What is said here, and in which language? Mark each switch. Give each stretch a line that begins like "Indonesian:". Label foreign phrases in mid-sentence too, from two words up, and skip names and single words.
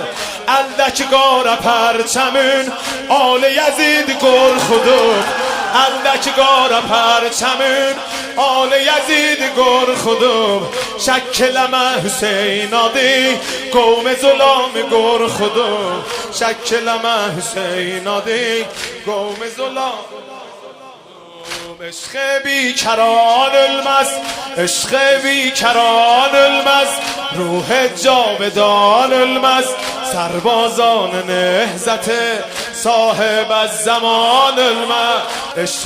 Azerbaijani: Əldəki qara pərçəmin, Ali Yezid qorxudur. Əldəki qara pərçəmin, Ali Yezid qorxudur. Şəkk eləmə Hüseyn adı, qovm-i zulami qorxudur. Şəkk eləmə Hüseyn adı, qovm-i zulami.
Persian: عشق بیکران ölmez، عشق بیکران ölmez، روح جاودان ölmez. سربازان نهضت صاحب الزمان ölmez.